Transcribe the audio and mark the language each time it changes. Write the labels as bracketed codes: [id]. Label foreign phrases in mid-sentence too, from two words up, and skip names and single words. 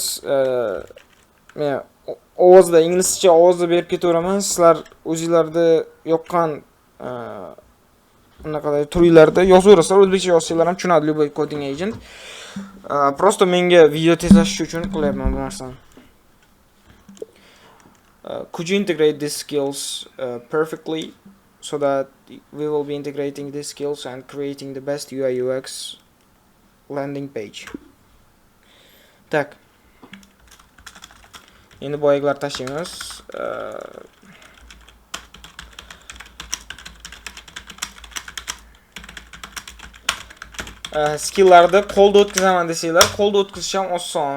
[uz] Men ovozda inglizcha ovozda berib ketaveraman. Sizlar o'zingizlarda yoqqan anaqaday turlarda yozaverasizlar. O'zbekcha yozsanglar ham tushunadi любой [en] coding agent. [uz] Просто menga video tezlash uchun qilyapman bu narsani. [en] Could you integrate these skills perfectly so that we will be integrating these skills and creating the best UI UX landing page. [uz] Tak. Endi boyaglar tashlaymiz. Skill'larda qo'lda o'tkazaman desanglar, qo'lda o'tkazish ham oson.